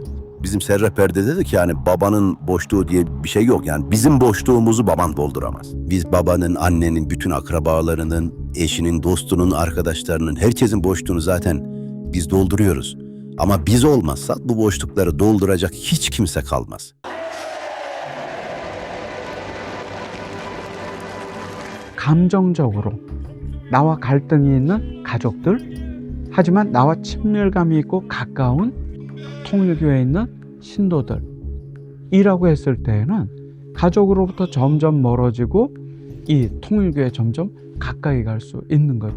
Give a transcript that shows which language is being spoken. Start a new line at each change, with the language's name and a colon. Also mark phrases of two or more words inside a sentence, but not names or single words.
Turkish: Bizim serrehberde dedi ki yani babanın boşluğu diye bir şey yok. Yani bizim boşluğumuzu baban dolduramaz. Biz babanın, annenin, bütün akrabalarının, eşinin, dostunun, arkadaşlarının, herkesin boşluğunu zaten biz dolduruyoruz. Ama biz olmazsak bu boşlukları dolduracak hiç kimse kalmaz.
Korean: 감정적으로 나와 갈등이 있는 가족들, 하지만 나와 친밀감이 있고 가까운 통일교에 있는 신도들이라고 했을 때에는 가족으로부터 점점 멀어지고 이 통일교에 점점 가까이 갈 수 있는 거죠.